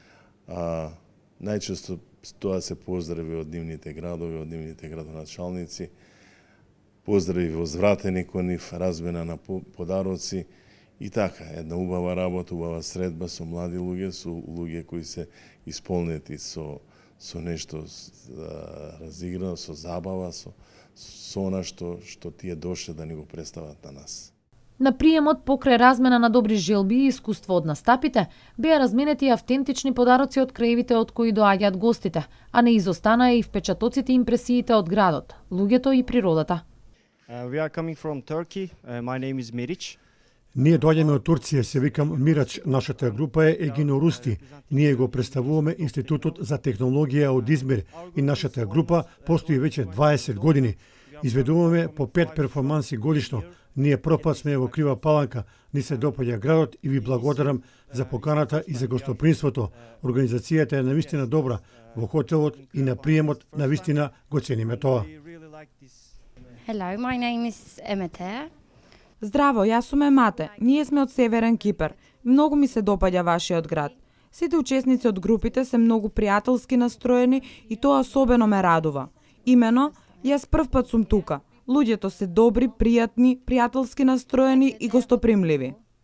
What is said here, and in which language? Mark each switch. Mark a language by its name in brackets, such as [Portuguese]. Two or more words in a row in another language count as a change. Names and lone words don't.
[Macedonian] Најчесто тоа се поздрави од нивните градови, од нивните градоначалници, поздрави возвратени кон нив, размена на подароци и така, една убава работа, убава средба со млади луѓе, со луѓе кои се исполнети со нешто разиграно, со забава, со она што тие дошле да ни го представат на нас. На приемот покрај размена на добри желби и искуство од настапите, беа разменети автентични подароци од краевите од кои доаѓаат гостите, а не изостанаа и впечатоците и импресиите од градот, луѓето и природата. [English] We are coming from Turkey. My name is Meriç. [Macedonian] Ние доаѓаме од Турција, се викам Мирач. Нашата група е Егино Русти. Ние го представуваме Институтот за технологија од Измир и нашата група постои веќе 20 години. Изведуваме по 5 перформанси годишно. Ние пропат сме во Крива Паланка, ни се допаѓа градот и ви благодарам за поканата и за гостопримството. Организацијата е навистина добра. Во хотелот и на приемот навистина го цениме тоа. [English] Hello, my name is Emete. [Macedonian] Здраво, јас сум Емате. Ние сме од Северен Кипар. Многу ми се допаѓа вашиот град. Сите учесници од групите се многу пријателски настроени и тоа особено ме радува. Имено, јас првпат сум тука. Луѓето се добри, пријатни, пријателски настроени и гостопримливи.